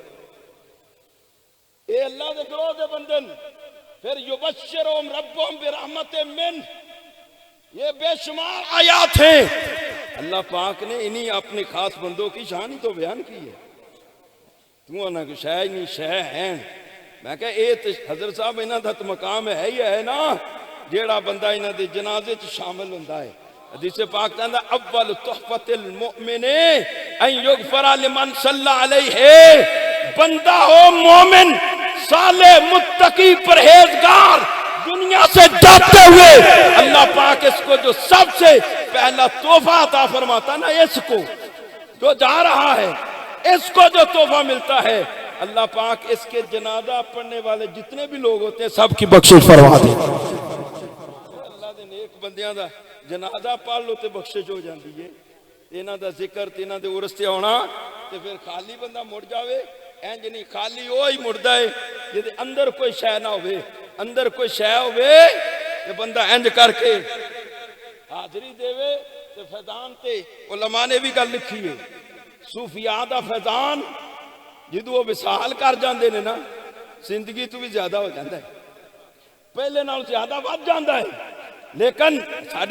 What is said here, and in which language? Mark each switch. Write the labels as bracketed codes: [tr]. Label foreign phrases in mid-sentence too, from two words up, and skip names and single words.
[pa] اے اللہ دے گروہ دے بندن، [ur] پھر [ar] یبشرہم ربہم برحمت من، [ur] یہ بے شمار آیات ہیں، اللہ پاک نے انہی اپنے خاص بندوں کی شان ہی تو بیان کی ہے۔ [pa] تو انہاں کو شے نہیں شے ہیں، میں کہا اے حضرت صاحب انہاں دا تو مقام ہے ہی ہے نا جیڑا بندہ انہاں دے جنازے چ شامل ہوندا ہے۔ حدیث پاک کہندا [ar] اول تحفۃ المؤمن ان یغفر لمن صلی علیہ، [ur] بندہ ہو مومن صالح متقی پرہیزگار دنیا سے جاتے ہوئے اللہ پاک اس کو جو سب سے پہلا تحفہ عطا فرماتا نا، اس کو جو جا رہا ہے اس کو جو تحفہ ملتا ہے اللہ پاک اس کے جنازہ پڑھنے والے جتنے بھی لوگ ہوتے ہیں سب کی بخشش فرما دے۔ [pa] اللہ دے نیک بندیاں دا جنازہ پڑھ لو تے بخشش ہو جاندی ہے، انہاں دا ذکر تے انہاں دے عرس تے آنا تے پھر خالی بندہ مڑ جاوے، اینج نہیں خالی وہی مڑدا ہے جے اندر کوئی شے نہ ہوئے۔ اندر کوئی شے ہوئے کہ بندہ انج کر کے حاضری دے تے فیضان تے علماء نے بھی گل لکھی ہے صوفیاء دا فیضان جدو وہ وصال کر جاندے نے نا زندگی تو بھی زیادہ ہو جاندہ ہے پہلے نال زیادہ بڑھ جاندہ ہے لیکن ساڑھے